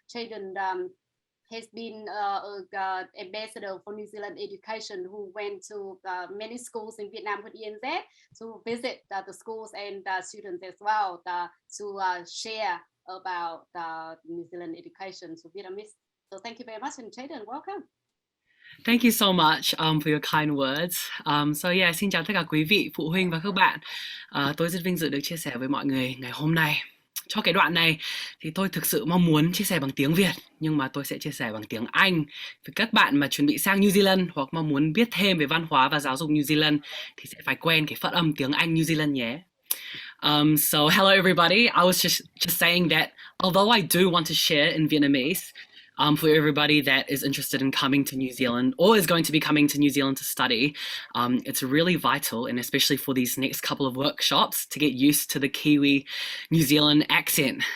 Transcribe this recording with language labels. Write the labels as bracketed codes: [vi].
[en] Jaden has been an ambassador for New Zealand education, who went to many schools in Vietnam with NZ to visit the schools and students as well to share about New Zealand education to Vietnamese. So thank you very much, and Jaden, welcome. Thank you so much for your kind words. So yeah, [vi] xin chào tất cả quý vị, phụ huynh và các bạn. Tôi rất vinh dự được chia sẻ với mọi người ngày hôm nay. Cho cái đoạn này thì tôi thực sự mong muốn chia sẻ bằng tiếng Việt, nhưng mà tôi sẽ chia sẻ bằng tiếng Anh. Với các bạn mà chuẩn bị sang New Zealand hoặc mong muốn biết thêm về văn hóa và giáo dục New Zealand thì sẽ phải quen cái phát âm tiếng Anh New Zealand nhé. [en] So hello everybody. I was just saying that although I do want to share in Vietnamese for everybody that is interested in coming to New Zealand or is going to be coming to New Zealand to study, it's really vital, and especially for these next couple of workshops, to get used to the Kiwi New Zealand accent.